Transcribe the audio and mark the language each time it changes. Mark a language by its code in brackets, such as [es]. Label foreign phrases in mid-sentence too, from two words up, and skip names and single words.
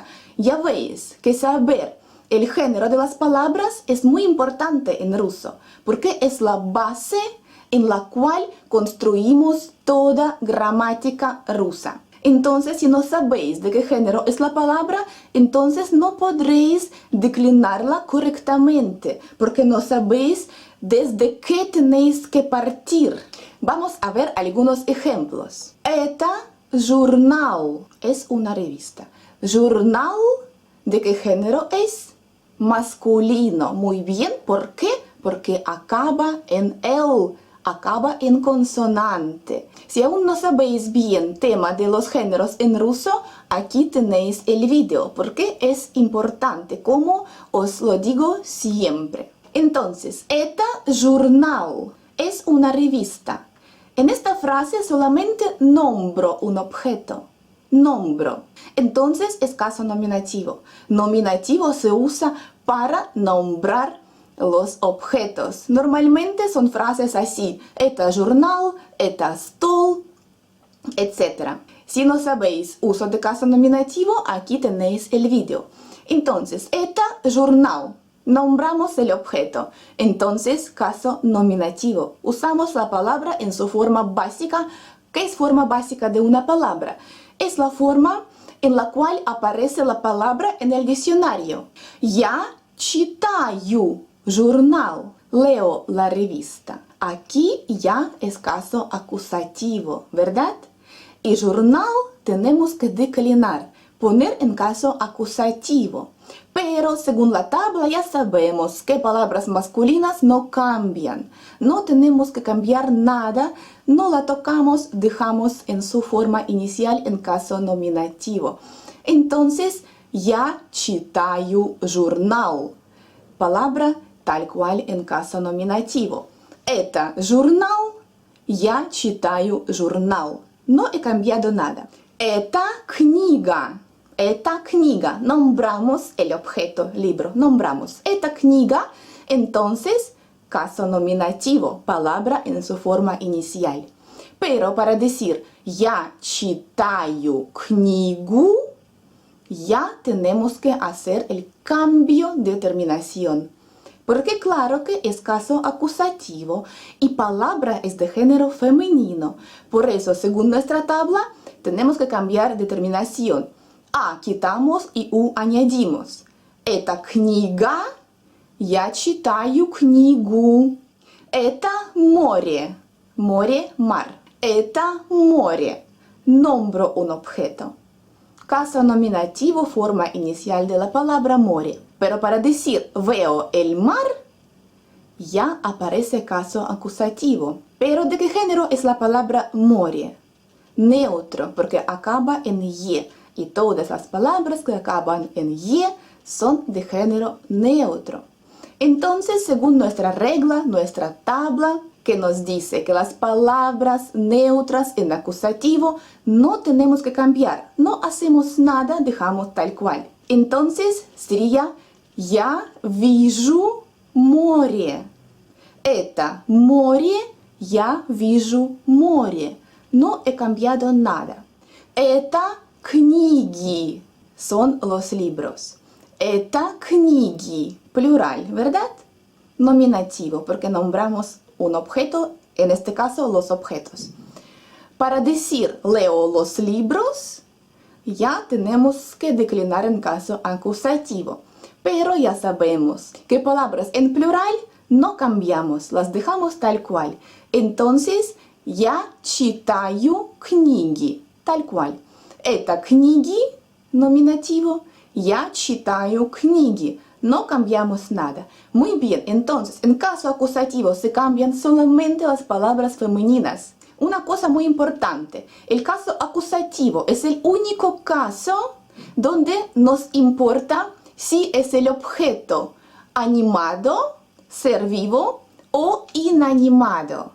[es] Ya veis que saber el género de las palabras es muy importante en ruso, porque es la base en la cual construimos toda gramática rusa. Entonces, si no sabéis de qué género es la palabra, entonces no podréis declinarla correctamente, porque no sabéis desde qué tenéis que partir. Vamos a ver algunos ejemplos. [ru] Это журнал [es] es una revista. Журнал, ¿de qué género es? Masculino. Muy bien, ¿por qué? Porque acaba en el. Acaba en consonante. Si aún no sabéis bien tema de los géneros en ruso, aquí tenéis el video, porque es importante, como os lo digo siempre. Entonces, [ru] это журнал [es] es una revista. En esta frase solamente nombro un objeto. Nombro. Entonces es caso nominativo. Nominativo se usa para nombrar los objetos. Normalmente son frases así: [ru] это журнал, это стол, [es] etc. Si no sabéis uso de caso nominativo, aquí tenéis el video. Entonces, [ru] это журнал. [es] Nombramos el objeto. Entonces, caso nominativo. Usamos la palabra en su forma básica. ¿Qué es forma básica de una palabra? Es la forma en la cual aparece la palabra en el diccionario. [ru] Я читаю журнал, [es] leo la revista. Aquí ya es caso acusativo, ¿verdad? Y журнал tenemos que declinar, poner en caso acusativo. Pero según la tabla ya sabemos que palabras masculinas no cambian. No tenemos que cambiar nada, no la tocamos, dejamos en su forma inicial en caso nominativo. Entonces, [ru] я читаю журнал. [es] Palabra tal cual en caso nominativo. [ru] Это журнал, я читаю журнал. [es] No he cambiado nada. [ru] Эта книга. Эта книга. [es] Nombramos el objeto, libro. Nombramos. [ru] Эта книга, [es] entonces, caso nominativo, palabra en su forma inicial. Pero para decir [ru] я читаю книгу, [es] ya tenemos que hacer el cambio de terminación. Porque claro que es caso acusativo y palabra es de género femenino. Por eso, según nuestra tabla, tenemos que cambiar de terminación. A quitamos y U añadimos. [ru] Эта книга, я читаю книгу. Это море. Море, mar. Это море. [es] Nombro un objeto. Caso nominativo, forma inicial de la palabra море. Pero para decir veo el mar, ya aparece caso acusativo. Pero ¿de qué género es la palabra море? Neutro, porque acaba en ye. Y todas las palabras que acaban en ye son de género neutro. Entonces, según nuestra regla, nuestra tabla, que nos dice que las palabras neutras en acusativo no tenemos que cambiar. No hacemos nada, dejamos tal cual. Entonces sería [ru] я вижу море. Это море, я вижу море. [es] No he cambiado nada. [ru] Это книги. [es] Son los libros. [ru] Это книги. [es] Plural, ¿verdad? Nominativo, porque nombramos un objeto, en este caso los objetos. Para decir leo los libros, ya tenemos que declinar en caso acusativo. Pero ya sabemos que palabras en plural no cambiamos, las dejamos tal cual. Entonces, [ru] я читаю книги, [es] tal cual. [ru] Это книги, nominativo, я читаю книги. [es] No cambiamos nada. Muy bien, entonces, en caso acusativo se cambian solamente las palabras femeninas. Una cosa muy importante, el caso acusativo es el único caso donde nos importa si es el objeto animado, ser vivo o inanimado.